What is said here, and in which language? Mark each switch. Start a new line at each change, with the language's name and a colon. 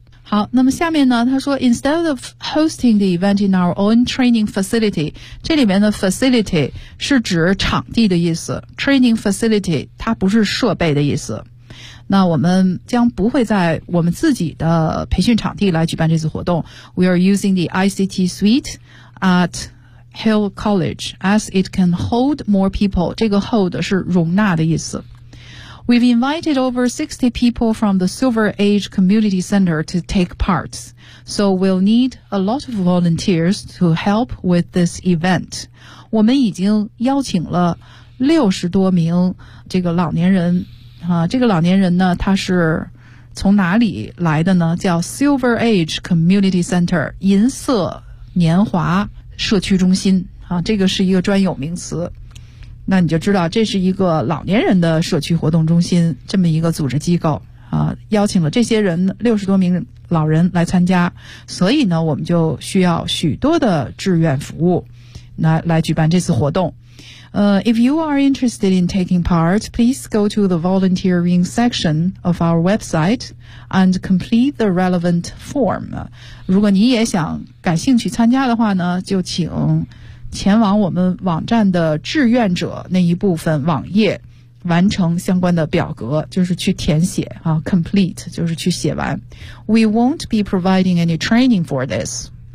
Chinese: 好，那么下面呢，他说
English: instead of hosting the event in our own training facility，
Chinese: 这里面的 facility 是指场地的意思 ，training facility 它不是设备的意思。那我们将不会在我们自己的培训场地来举办这次活动。
English: We are using the ICT suite at Hill College as it can hold more people.
Chinese: 这个 hold 是容纳的意思。
English: We've invited over 60 people from the Silver Age Community Center to take part. So we'll need a lot of volunteers to help with this event.
Chinese: 我们已经邀请了60多名这个老年人。这个老年人呢，他是从哪里来的呢？叫 Silver Age Community Center， 银色年华社区中心啊，这个是一个专有名词。那你就知道这是一个老年人的社区活动中心，这么一个组织机构啊，邀请了这些人60多名老人来参加，所以呢，我们就需要许多的志愿服务来举办这次活动。
English: If you are interested in taking part, please go to the volunteering section of our website and complete the relevant form.
Chinese: 如果你也想感兴趣参加的话呢，就请前往我们网站的志愿者那一部分网页，完成相关的表格，就是去填写啊 ，complete 就是去写完。
English: We won't be providing any training for this.